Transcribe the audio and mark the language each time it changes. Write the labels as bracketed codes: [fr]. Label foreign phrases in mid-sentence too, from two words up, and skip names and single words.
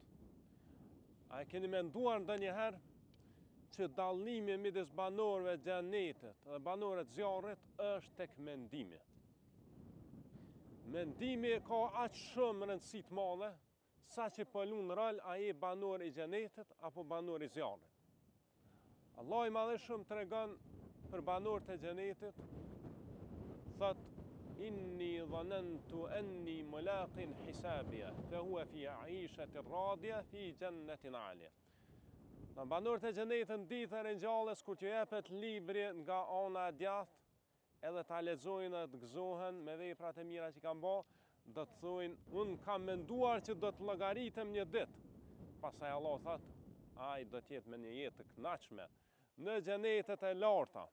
[sq] A e keni menduar ndonjëherë që dallimi midis banorëve të xhenetit dhe banorëve të zjarrit është tek mendimi? Mendimi ka aq shumë rëndësi të madhe sa që po lun rol ai banor i xhenetit apo banor i zjarrit. Allah i Madhëshëm tregon për banorët e xhenetit, thot: [ar] إني ظننت أني ملاق حسابيه فهو في عيشة راضية في جنة عالية. [sq] Në banorët e xhenetit ditën e ngjallës kur t'ju jepet libri nga ana e djathtë, edhe ta lexojnë dhe të gëzohen me veprat e mira që kanë bë, do të thojnë: unë kam menduar që do të llogaritem një ditë. Pastaj Allah thot: ai do të jetë me një jetë të kënaqshme në xhenetet e larta.